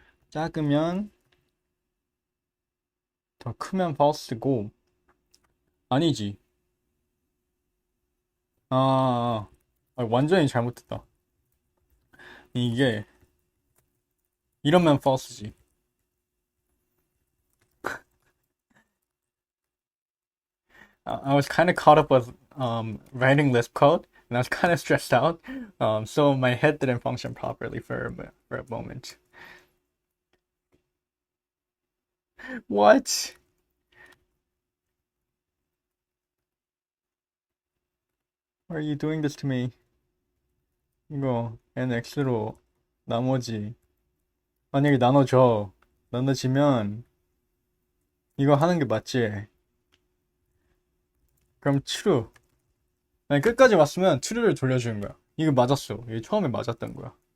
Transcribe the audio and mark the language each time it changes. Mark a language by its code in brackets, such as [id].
[ko] 작으면 더 크면 false고. 아니지. 아, 완전히 잘못했다. 이게 이러면 false지. [en] I was kind of caught up with writing Lisp code, and I was kind of stressed out. So my head didn't function properly for a moment. What? Why are you doing this to me? [ko] 이거 nx로 나머지 만약에 나눠져. 나눠지면 이거 하는 게 맞지? 그럼 true. 아니, 끝까지 왔으면 true를 돌려주는 거야. 이거 맞았어. 이게 처음에 맞았던 거야.